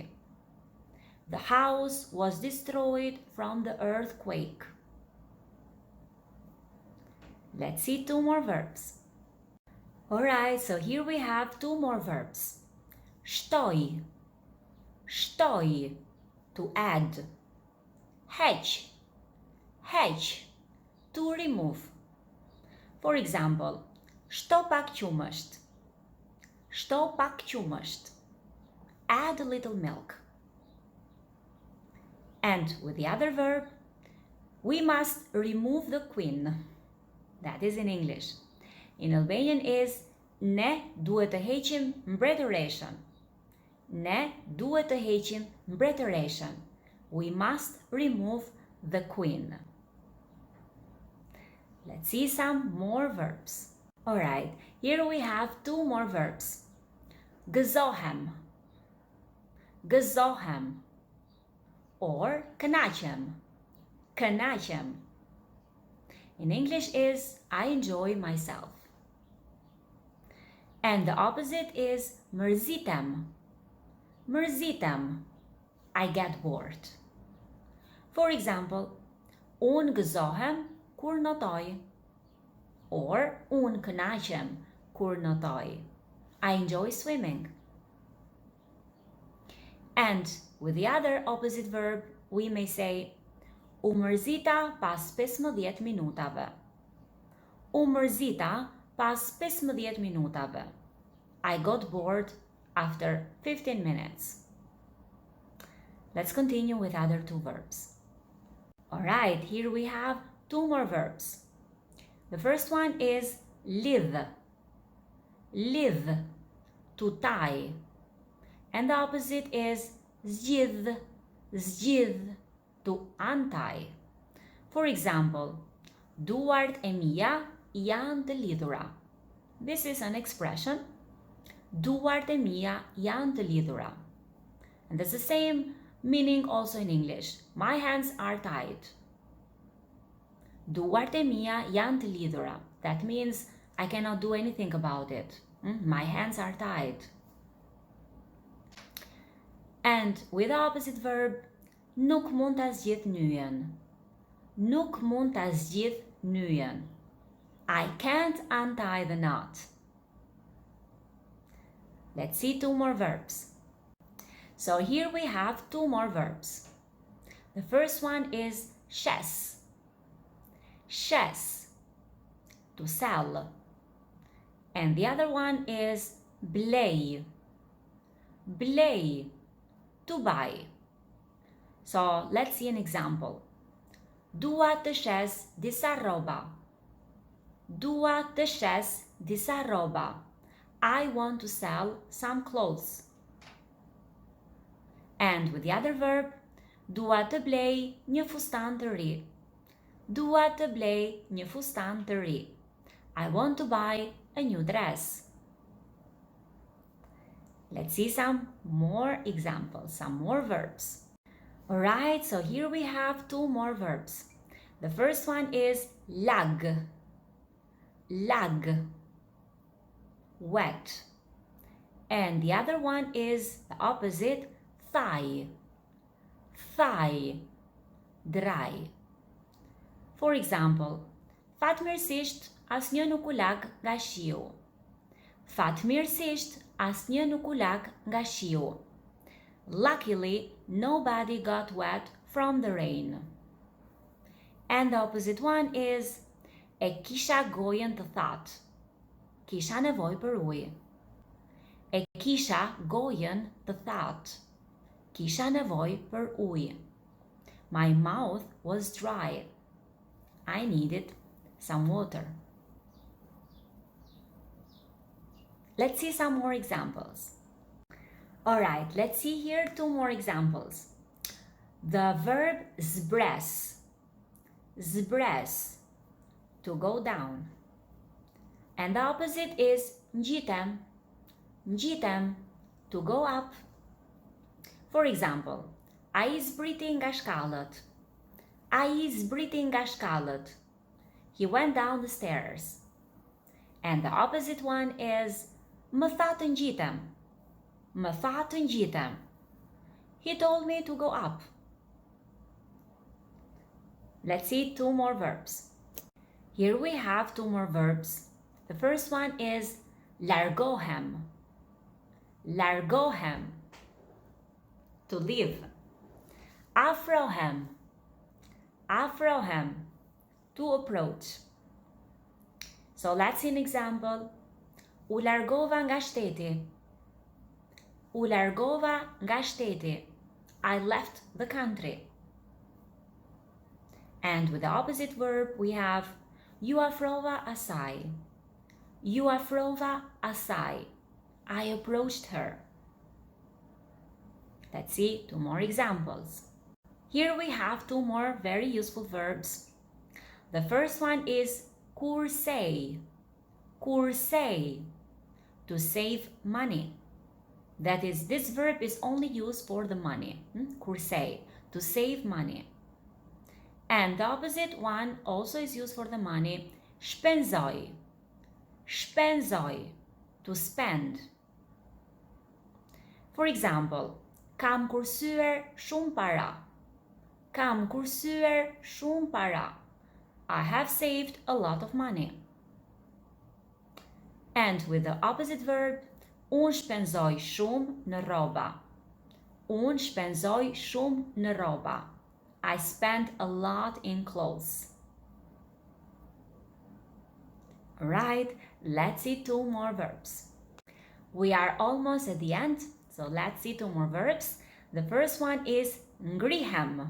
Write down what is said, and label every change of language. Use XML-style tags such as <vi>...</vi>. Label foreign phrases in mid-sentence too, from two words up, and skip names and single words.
<en>The house was destroyed from the earthquake. Let's see two more verbs. Alright, so here we have two more verbs.</en> <sq>Stoi, stoi,</sq> <en>to add.</en> <sq>Hedge, hedge,</sq> <en>to remove. For example,</en> <sq>što pak qumësht? Što pak qumësht?</sq> <en>Add a little milk. And with the other verb, we must remove the queen. That is in English. In Albanian is</en> <sq>ne duhet të heqim mbretëreshën. Ne duhet të heqim mbretëreshën.</sq> <en>We must remove the queen. Let's see some more verbs. Alright, here we have two more verbs.</en> <sq>Gëzohem, gëzohem, or kënaqem, kënaqem.</sq> <en>In English is I enjoy myself. And the opposite is</en> <sq>mërzitem, mërzitem,</sq> <en>I get bored. For example,</en> <sq>unë gëzohem kur notoj, or unë kënaqem kur notoj.</sq> <en>I enjoy swimming. And with the other opposite verb, we may say</en> <sq>u mërzita pas 15 minutave. U mërzita pas 15 minutave.</sq> <en>I got bored after 15 minutes. Let's continue with other two verbs. Alright, here we have two more verbs. The first one is</en> <sq>live, live,</sq> <en>to tie. And the opposite is</en> <sq>zgjidh, zgjidh,</sq> <en>to untie. For example,</en> <sq>duart e mia janë të lidhura.</sq> <en>This is an expression.</en> <sq>Duart e mia janë të lidhura.</sq> <en>And there's the same meaning also in English. My hands are tied.</en> <sq>Duart e mia janë të lidhura.</sq> <en>That means I cannot do anything about it. My hands are tied. And with the opposite verb,</en> <sq>nuk mund ta zgjidh nyjen. Nuk mund ta zgjidh nyjen.</sq> <en>I can't untie the knot. Let's see two more verbs. So here we have two more verbs. The first one is</en> <sq>shes. Shes,</sq> <en>to sell. And the other one is blej. Blej, to buy. So let's see an example.</en> <sq>Dua të shes disa rroba. Dua të shes disa rroba.</sq> <en>I want to sell some clothes. And with the other verb,</en> <sq>dua të blej një fustan të ri. Dua të blej një fustan të ri.</sq> <en>I want to buy a new dress. Let's see some more examples, some more verbs. Alright, so here we have two more verbs. The first one is</en> <sq>lag. Lag,</sq> <en>wet. And the other one is the opposite, thigh. Thigh, dry. For example,</en> <sq>fatmirësisht asnjë nuk u lag nga shiu. Fatmirësisht asnjë nuk u lag nga shiu.</sq> <en>Luckily, nobody got wet from the rain. And the opposite one is</en> <sq>e kisha gojën të thatë. Kisha nevojë për ujë. E kisha gojën të thatë. Kisha nevojë për ujë.</sq> <en>My mouth was dry. I needed some water. Let's see some more examples. Alright, let's see here two more examples. The verb</en> <sq>zbres. Zbres,</sq> <en>to go down. And the opposite is ngjitem. Ngjitem, to go up. For example,</en> <sq>ai zbriti nga shkallët. Ai zbriti nga shkallët.</sq> <en>He went down the stairs. And the opposite one is</en> <sq>më tha të ngjitem. Më tha të ngjitem.</sq> <en>He told me to go up. Let's see two more verbs. Here we have two more verbs. The first one is Largohem. Largohem. To leave.</en> <sq>Afrohem. Afrohem.</sq> <en>To approach. So let's see an example.</en> <sq>U largova nga shteti. U largova nga shteti.</sq> <en>I left the country. And with the opposite verb, we have</en> <sq>ju afrova asaj. Ju afrova asaj.</sq> <en>I approached her. Let's see two more examples. Here we have two more very useful verbs. The first one is kursej. Kursej. To save money. That is, this verb is only used for the money. Kursej. To save money. And the opposite one also is used for the money.</en> <sq>Shpenzoj. Shpenzoj.</sq> <en>To spend. For example,</en> <sq>kam kursyer shumë para. Kam kursyer shumë para.</sq> <en>I have saved a lot of money. And with the opposite verb,</en> <sq>unë shpenzoj shumë në rroba. Unë shpenzoj shumë në rroba.</sq> <en>I spent a lot in clothes. Alright, let's see two more verbs. We are almost at the end, so let's see two more verbs. The first one is ngrihem.</en>